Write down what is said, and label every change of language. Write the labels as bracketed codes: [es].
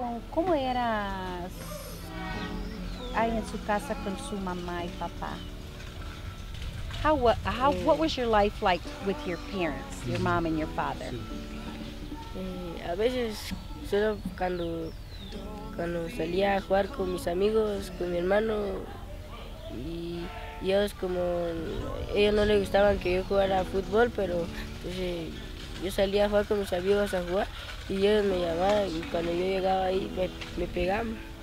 [es] ¿Cómo era ahí en su casa con su mamá y papá? [en] What was your life like with your parents, your mom and your father? [es] A veces solo cuando salía a jugar con mis amigos, con mi hermano, y ellos ellos no les gustaban que yo jugara fútbol, pero entonces yo salía a jugar con mis amigos a jugar y ellos me llamaban y cuando yo llegaba ahí me pegaban.